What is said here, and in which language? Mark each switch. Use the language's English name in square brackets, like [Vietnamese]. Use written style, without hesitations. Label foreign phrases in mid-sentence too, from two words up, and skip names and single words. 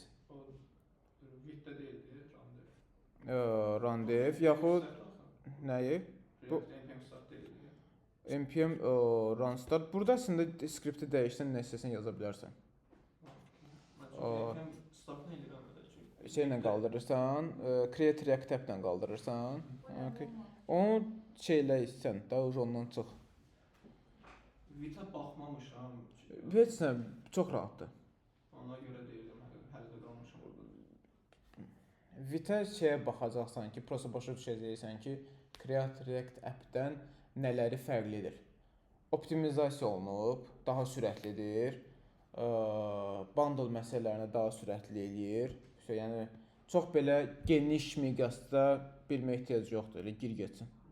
[Azerbaijani] Vitdə deyildi, randev. [English] Run dev, [Azerbaijani] yaxud nəyi? Bu [English] npm start [Azerbaijani] deyildi. [English] npm run start. [Azerbaijani] Burada əslində skripti dəyişsən, nə istəsən yaza bilərsən. [English] Npm start [Azerbaijani] nə edirəm edəcək? Şeylə qaldırırsan, create react tab-lə qaldırırsan. Okay. Onu şeyləyirsən, daha ondan çıx. Vitə baxmamışam. Heç nə, çox rahatdır. Ona görə deyirəm, hələ də qalmışam orada. Vitə şeyə baxacaqsan ki, prosta başa düşəcəksən ki, create react app-dən nələri fərqlidir. Optimizasiya olunub, daha sürətlidir. Bundle məsələlərini daha sürətli eləyir. Yəni çox belə geniş miqyasda bilmə ehtiyac yoxdur, elə gir getsin.